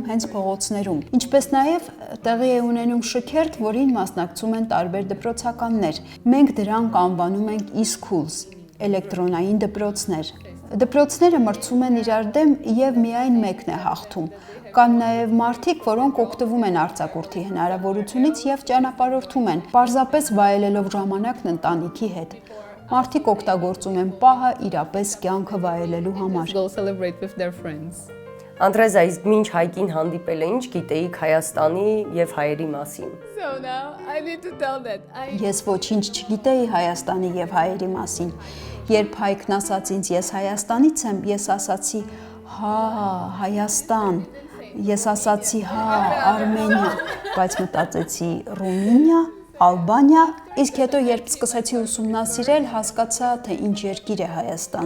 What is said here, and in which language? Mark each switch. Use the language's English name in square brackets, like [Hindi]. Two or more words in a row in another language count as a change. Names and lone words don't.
[Armenian] հենց փողոցներում, ինչպես նաեւ տեղի է ունենում շքերթ, որին մասնակցում են տարբեր դպրոցականներ։ Մենք դրանք անվանում ենք e-schools, էլեկտրոնային դպրոցներ։ Դպրոցները մրցում են իրար դեմ եւ միայն մեկն է հաղթում։ Կան նաև մարդիկ, որոնք օգտվում են արձակուրդի հնարավորությունից եւ ճանապարհորդում են, պարզապես վայելելով ժամանակն ընտանիքի հետ։ Մարդիկ օգտագործում են պահը իրապես կյանքը վայելելու համար։ [English] Go celebrate with their friends. [Armenian] Անդրեզա, իսկ մինչ հայկին հանդիպելը ինչ գիտեիք Հայաստանի եւ հայերի մասին։ [English] So now I need to tell that [Armenian] Ես ոչինչ չգիտեի Հայաստանի եւ հայերի մասին։ Երբ Հայկն ասաց ինձ ես Հայաստանից եմ, ես ասացի հա, Հայաստան։ Ես ասացի հա, Արմենիա, բայց մտածեցի Ռումինիա, Ալբանիա, իսկ հետո երբ սկսեցի ուսումնասիրել, հասկացա, թե ինչ երկիր է Հայաստանը։